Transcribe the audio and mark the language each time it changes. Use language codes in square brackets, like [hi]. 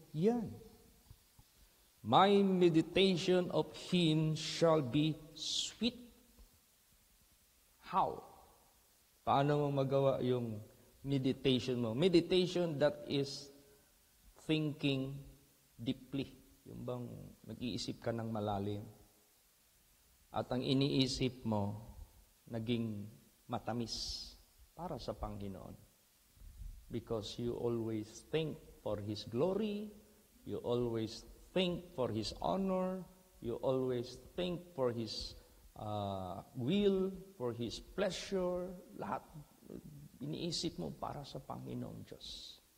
[en] Yan. My meditation of Him shall be sweet. How? [tl] Paano mo magawa yung meditation mo? [en] Meditation that is thinking deeply. [tl] Yung bang nag-iisip ka ng malalim. At ang iniisip mo, naging matamis para sa Panginoon. [en] Because you always think for His glory, you always think for His honor, you always think for His will, for His pleasure, [tl] lahat iniisip mo para sa Panginoong Diyos.